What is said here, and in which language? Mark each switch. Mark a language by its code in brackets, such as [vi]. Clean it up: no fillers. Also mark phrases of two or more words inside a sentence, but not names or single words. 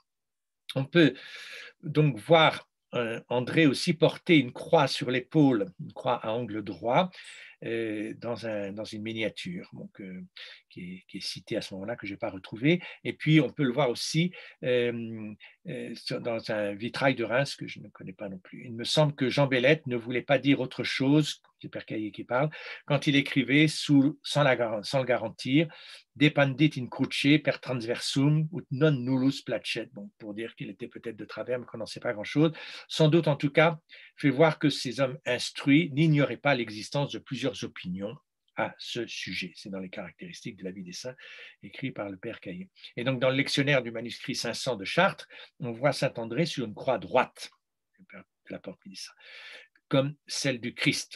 [fr] On peut donc voir André aussi porter une croix sur l'épaule, une croix à angle droit, dans une miniature donc, qui est citée à ce moment-là, que je n'ai pas retrouvée. Et puis, on peut le voir aussi dans un vitrail de Reims que je ne connais pas non plus. Il me semble que Jean Bellette ne voulait pas dire autre chose, c'est Père Caillé qui parle, quand il écrivait sans le garantir, [la] dependit in cruce per transversum ut non nullus placet, [fr] bon, pour dire qu'il était peut-être de travers, mais qu'on n'en sait pas grand-chose. Sans doute, en tout cas, fait voir que ces hommes instruits n'ignoraient pas l'existence de plusieurs opinions à ce sujet. C'est dans les caractéristiques de la vie des saints, écrit par le père Caillé. Et donc, dans le lectionnaire du manuscrit 500 de Chartres, on voit Saint-André sur une croix droite, le père de la Porte dit ça, comme celle du Christ.